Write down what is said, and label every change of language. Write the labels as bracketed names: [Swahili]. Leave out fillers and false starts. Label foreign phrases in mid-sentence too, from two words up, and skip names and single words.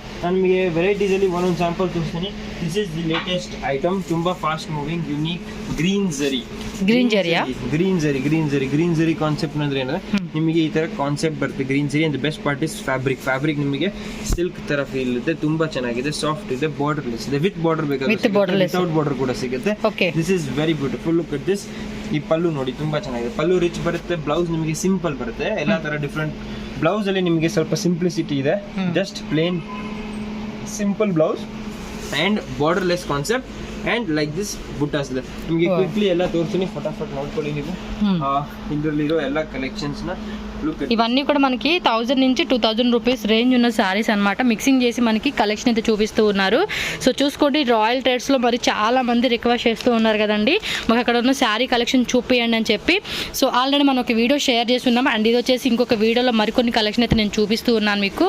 [Kannada] ನಾನು ನಿಮಗೆ ವೆರೈಟೀಸಲ್ಲಿ ಒಂದೊಂದು ಸ್ಯಾಂಪಲ್ ತೋರಿಸ್ತೀನಿ. [English] this is the latest item, [Kannada] ತುಂಬ [English] fast moving unique green [Kannada] ಝರಿ. ಗ್ರೀನ್ ಝರಿ ಕಾನ್ಸೆಪ್ಟ್ ಅಂದ್ರೆ ಏನಂದ್ರೆ ನಿಮಗೆ ಈ ತರ ಕಾನ್ಸೆಪ್ಟ್ ಬರುತ್ತೆ ಗ್ರೀನ್ ಝರಿ. [English] and best part is fabric [Kannada] ನಿಮಗೆ ಸಿಲ್ಕ್ ತರ ಫೀಲ್ ಇದೆ, ತುಂಬಾ ಚೆನ್ನಾಗಿದೆ, ಸಾಫ್ಟ್ ಇದೆ, ಬಾರ್ಡರ್ಲೆಸ್ ಇದೆ, [English] with border [Kannada] ಬೇಕಾದ್ರೆ [English] without border [Kannada] ಕೂಡ ಸಿಗುತ್ತೆ. [English] this is very beautiful. look at this. [Kannada] ಈ ಪಲ್ಲು ನೋಡಿ ತುಂಬಾ ಚೆನ್ನಾಗಿದೆ, ಪಲ್ಲು ರಿಚ್ ಬರುತ್ತೆ, ಬ್ಲೌಸ್ ನಿಮಗೆ ಸಿಂಪಲ್ ಬರುತ್ತೆ. ಎಲ್ಲಾ ತರ [English] different blouse [Kannada] ಅಲ್ಲಿ ನಿಮಗೆ ಸ್ವಲ್ಪ ಸಿಂಪ್ಲಿಸಿಟಿ ಇದೆ, [English] just plain simple blouse and borderless concept and like this [Kannada] ಬುಟ್ಟಾಸ್ ಇದೆ. ನಿಮಗೆ ಕ್ವಿಕ್ಲಿ ಎಲ್ಲ ತೋರಿಸ್ತೀನಿ, ಫಟಾಫಟ್ ನೋಡ್ಕೊಳ್ಳಿ ನೀವು ಇದರಲ್ಲಿರೋ ಎಲ್ಲ ಕಲೆಕ್ಷನ್ಸ್ನ. [Telugu] ఇవన్నీ కూడా మనకి 1000 నుంచి 2000 [English] rupees range [Telugu] ఉన్న శారీస్ అనమాట. మిక్సింగ్ చేసి మనకి కలెక్షన్ అయితే చూపిస్తూ ఉన్నారు. సో చూసుకోండి, రాయల్ ట్రేడ్స్లో మరి చాలా మంది రిక్వెస్ట్ చేస్తూ ఉన్నారు కదండి, మాకు అక్కడ ఉన్న [English] saree collection [Telugu] చూపియండి అని చెప్పి. సో ఆల్రెడీ మనం ఒక వీడియో షేర్ చేస్తున్నాం. అండ్ ఇది వచ్చేసి ఇంకొక వీడియోలో మరికొన్ని కలెక్షన్ అయితే నేను చూపిస్తూ ఉన్నాను మీకు.